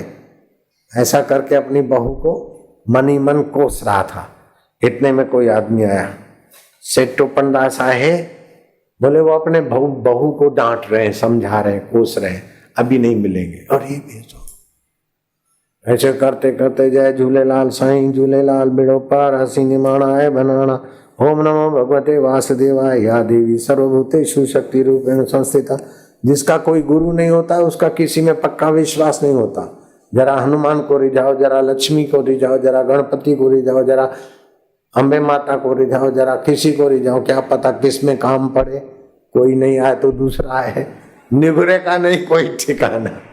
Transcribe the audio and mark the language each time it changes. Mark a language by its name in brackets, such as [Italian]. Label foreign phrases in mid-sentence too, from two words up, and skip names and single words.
[Hindi] ऐसा करके अपनी बहू को मन ही मन कोस रहा था। इतने में कोई आदमी आया। सेठ टोपन दास आए, बोले वो अपने बहू को डांट रहे हैं, समझा रहे हैं, कोस रहे हैं, अभी नहीं मिलेंगे। [Sindhi] और ये भेजो। ऐसे करते करते जय झूलेलाल साईं झूलेलाल बेड़ो पार, हसी निमाणा है बनाना, [Sanskrit] ओम नमो भगवते वासुदेवाय, या देवी सर्वभूतेषु शक्ति रूपेण संस्थिता। [Hindi] जिसका कोई गुरु नहीं होता, उसका किसी में पक्का विश्वास नहीं होता। जरा हनुमान को रिझाओ, जरा लक्ष्मी को रिझाओ, जरा गणपति को रिझाओ, जरा अम्बे माता को रिझाओ, जरा किसी को रिझाओ, क्या पता किस में काम पड़े। कोई नहीं आए तो दूसरा आए, निगुरे का नहीं कोई ठिकाना।